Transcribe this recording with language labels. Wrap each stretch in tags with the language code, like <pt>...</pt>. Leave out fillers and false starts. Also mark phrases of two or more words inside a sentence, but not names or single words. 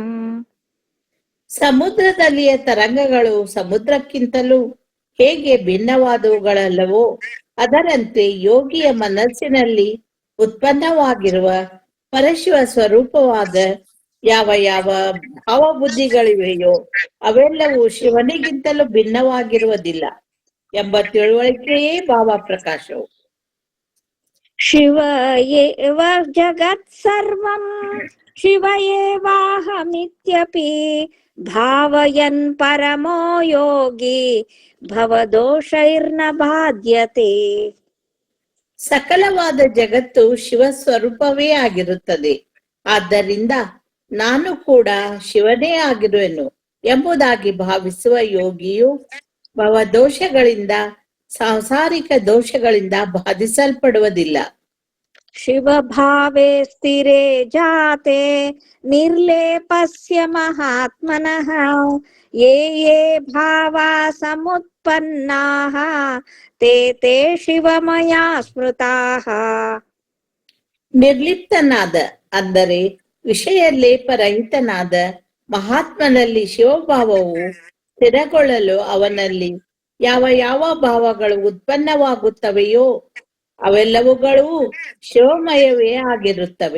<kn>ಸಮುದ್ರದಲ್ಲಿಯ ತರಂಗಗಳು ಸಮುದ್ರಕ್ಕಿಂತಲೂ ಹೇಗೆ ಭಿನ್ನವಾದವುಗಳಲ್ಲವೋ ಅದರಂತೆ ಯೋಗಿಯ ಮನಸ್ಸಿನಲ್ಲಿ ಉತ್ಪನ್ನವಾಗಿರುವ ಪರಶಿವ ಸ್ವರೂಪವಾದ ಯಾವ ಯಾವ ಭಾವಬುದ್ಧಿಗಳಿವೆಯೋ ಅವೆಲ್ಲವೂ ಶಿವನಿಗಿಂತಲೂ ಭಿನ್ನವಾಗಿರುವುದಿಲ್ಲ ಎಂಬ ತಿಳುವಳಿಕೆಯೇ ಭಾವ ಪ್ರಕಾಶವು.</kn> <sa>ಶಿವ ಏವ ಜಗತ್ ಸರ್ವಂ ಶಿವ ಏವಾಹಮಿತ್ಯಪಿ ಭಾವಯನ್ ಪರಮೋ ಯೋಗಿ ಭವದೋಷೈರ್ನ ಬಾಧ್ಯತೆ.</sa> <kn>ಸಕಲವಾದ ಜಗತ್ತು ಶಿವ ಸ್ವರೂಪವೇ ಆಗಿರುತ್ತದೆ. ಆದ್ದರಿಂದ ನಾನು ಕೂಡ ಶಿವನೇ ಆಗಿರುವೆನು ಎಂಬುದಾಗಿ ಭಾವಿಸುವ ಯೋಗಿಯು ಭವದೋಷಗಳಿಂದ ಸಾಂಸಾರಿಕ ದೋಷಗಳಿಂದ ಬಾಧಿಸಲ್ಪಡುವುದಿಲ್ಲ.</kn> <sa>ಶಿವ ಭಾವೇ ಸ್ಥಿರೇ ಜಾತೆ ನಿರ್ಲೇಪಸ್ಯ ಮಹಾತ್ಮನಃ ಯೇ ಯೇ ಭಾವಾ ಸಮುತ್ಪನ್ನಾಃ ತೇ ತೇ ಶಿವಮಯಾ ಸ್ಮೃತಾಃ.</sa> <kn>ನಿರ್ಲಿಪ್ತನಾದ ಅಂದರೆ ವಿಷಯ ಲೇಪರಹಿತನಾದ ಮಹಾತ್ಮನಲ್ಲಿ ಶಿವಭಾವವು ಸ್ಥಿರಗೊಳ್ಳಲು ಅವನಲ್ಲಿ ಯಾವ ಯಾವ ಭಾವಗಳು ಉತ್ಪನ್ನವಾಗುತ್ತವೆಯೋ ಅವೆಲ್ಲವುಗಳು ಶಿವಮಯವೇ ಆಗಿರುತ್ತವೆ.</kn>